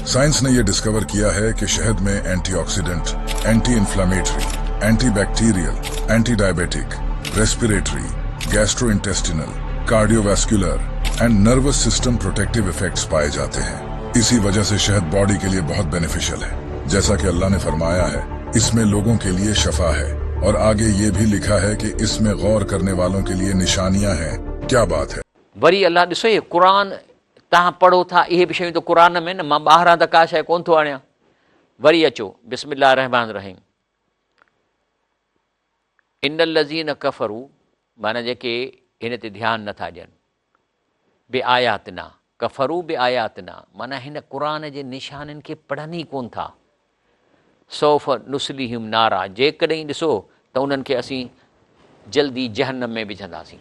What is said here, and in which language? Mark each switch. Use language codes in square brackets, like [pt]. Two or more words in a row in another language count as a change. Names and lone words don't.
[hi] साइंस ने यह डिस्कवर किया है कि शहद में [en] antioxidant, anti inflammatory, anti bacterial, anti diabetic, respiratory, gastrointestinal, cardiovascular and nervous system protective effects [hi] पाए जाते हैं। इसी वजह से शहद बॉडी के लिए बहुत बेनिफिशियल है। जैसा कि अल्लाह ने फरमाया है, इसमें लोगों के लिए शफा है, और आगे ये भी लिखा है कि इसमें गौर करने वालों के लिए निशानियां हैं। क्या बात है। [sd] वरी अल्लाह ॾिसो, ये क़ुरान तव्हां पढ़ो था, इहे बि शयूं त क़ुरान में न, मां ॿाहिरां त का शइ कोन थो आणियां। वरी अचो [ar] بسم الله رحمن رحيم. إن الذين كفروا, [sd] माना जेके हिन ते ध्यानु नथा ॾियनि, [ar] بآياتنا، كفروا بآياتنا, [sd] माना हिन क़ुरान जे निशाननि खे पढ़नि ई कोन था। [ar] سوف نصليهم نارا, [sd] जेकॾहिं ॾिसो त उन्हनि खे असीं जल्दी जहन्नम में विझंदासीं।